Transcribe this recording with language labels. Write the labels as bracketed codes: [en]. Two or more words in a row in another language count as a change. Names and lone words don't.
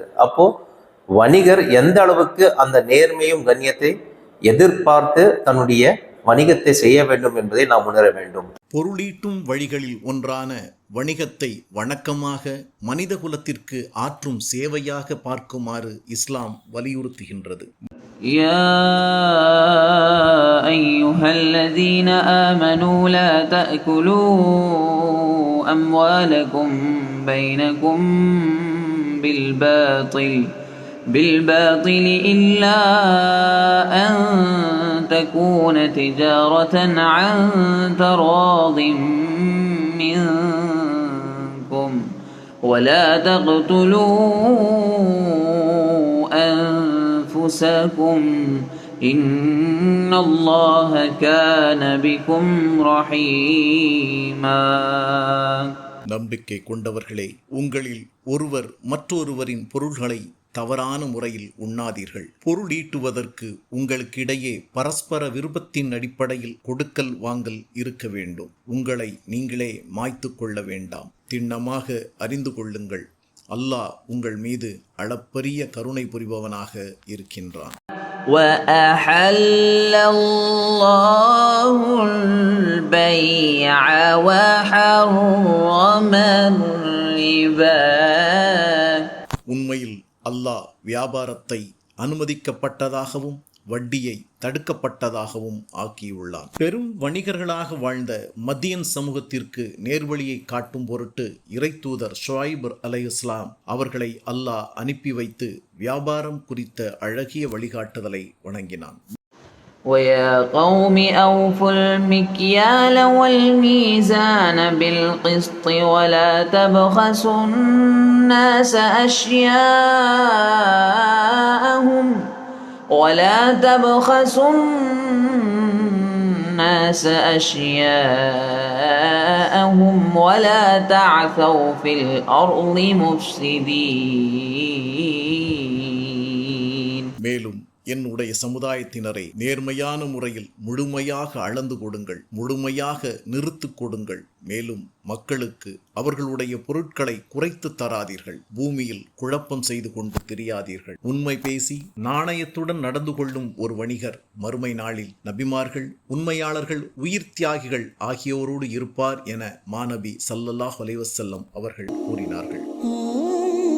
[ta] அப்போ வணிகர் எந்த அளவுக்கு அந்த நேர்மையும் கண்ணியத்தை எதிர்பார்த்து தன்னுடைய வணிகத்தை செய்ய வேண்டும் என்பதை நாம் உணர வேண்டும். பொருளீட்டும் வழிகளில் ஒன்றான வணிகத்தை வணக்கமாக மனித குலத்திற்கு ஆற்றும் சேவையாக பார்க்குமாறு இஸ்லாம் வலியுறுத்துகின்றது. [ar] يا أيها الذين آمنوا لا تأكلوا أموالكم بينكم بالباطل إلا أن تكون تجارة عن تراض منكم ولا تقتلوا أنفسكم إن الله كان بكم رحيما. [ta] நம்பிக்கை கொண்டவர்களே, உங்களில் ஒருவர் மற்றொருவரின் பொருள்களை தவறான முறையில் உண்ணாதீர்கள். பொருள் ஈட்டுவதற்கு உங்களுக்கு இடையே பரஸ்பர விருப்பத்தின் அடிப்படையில் கொடுக்கல் வாங்கல் இருக்க வேண்டும். உங்களை நீங்களே மாய்த்து கொள்ள வேண்டாம். திண்ணமாக அறிந்து கொள்ளுங்கள், அல்லாஹ் உங்கள் மீது அளப்பரிய கருணை புரிபவனாக இருக்கின்றான். [ar] وَأَحَلَّ اللَّهُ الْبَيْعَ وَحَرَّمَ الرِّبَا. [ta] உண்மையில் அல்லாஹ் வியாபாரத்தை அனுமதிக்கப்பட்டதாகவும் வட்டியை தடுக்கப்பட்டதாகவும் ஆக்கியுள்ளான். பெரும் வணிகர்களாக வாழ்ந்த மத்தியன் சமூகத்திற்கு நேர்வழியை காட்டும் பொருட்டு இறைத்தூதர் ஷுஐப் அலைஹிஸ்ஸலாம் அவர்களை அல்லாஹ் அனுப்பி வைத்து வியாபாரம் குறித்த அழகிய வழிகாட்டுதலை வழங்கினான். [ar] وَيَا قَوْمِ أَوْفُوا الْمِكْيَالَ وَالْمِيزَانَ بِالْقِسْطِ وَلَا تَبْخَسُوا النَّاسَ أَشْيَاءَهُمْ وَلَا تَعْثَوْا فِي الْأَرْضِ مُفْسِدِينَ. [ta] மேலும் என்னுடைய சமுதாயத்தினரை நேர்மையான முறையில் முழுமையாக அளந்து கொடுங்கள், முழுமையாக நிறுத்து கொடுங்கள். மேலும் மக்களுக்கு அவர்களுடைய பொருட்களை குறைத்து தராதீர்கள். பூமியில் குழப்பம் செய்து கொண்டு திரியாதீர்கள். உண்மை பேசி நாணயத்துடன் நடந்து கொள்ளும் ஒரு வணிகர் மறுமை நாளில் நபிமார்கள், உண்மையாளர்கள், உயிர் தியாகிகள் ஆகியோரோடு இருப்பார் என மாநபி [ar] صلى الله عليه وسلم [ta] அவர்கள் கூறினார்கள்.